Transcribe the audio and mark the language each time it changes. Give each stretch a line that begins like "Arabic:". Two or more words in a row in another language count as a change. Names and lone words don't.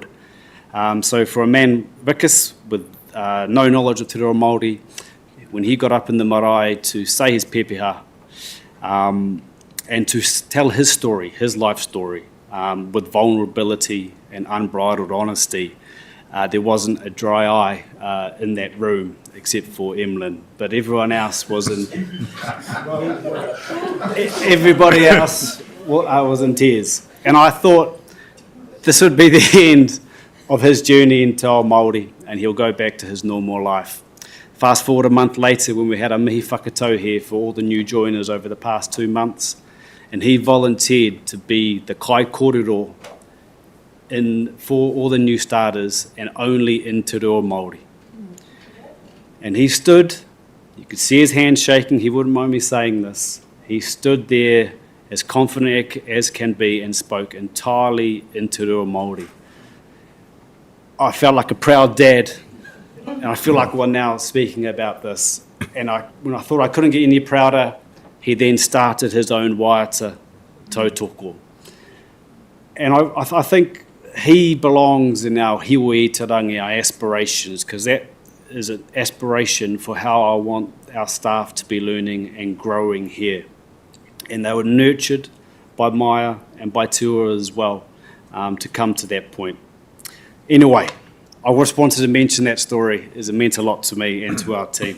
English: So for a man, Vikas, with no knowledge of
Māori: Te Reo Māori,
English: when he got up in the marae to say his pepeha and to tell his story, his life story, with vulnerability and unbridled honesty, there wasn't a dry eye in that room except for Emlyn, but everyone else was in. Everybody else was in tears, and I thought this would be the end of his journey into Māori, and he'll go back to his normal life. Fast forward a month later, when we had a
Māori: mihi whakatau
English: here for all the new joiners over the past 2 months, and he volunteered to be the
Māori: kai kōrero
English: for all the new starters and only in
Māori: Te Reo Māori.
English: And he stood You could see his hand shaking. He wouldn't mind me saying this. He stood there as confident as can be and spoke entirely in
Māori: Te Reo Māori.
English: I felt like a proud dad, and I feel like one now speaking about this. And when I thought I couldn't get any prouder, he then started his own
Māori: waiata tautoko.
English: And I think he belongs in our
Māori: hiwi tarangi,
English: our aspirations, because that is an aspiration for how I want our staff to be learning and growing here. And they were nurtured by Maya and by Tua as well to come to that point. Anyway, I just wanted to mention that story as it meant a lot to me and to our team.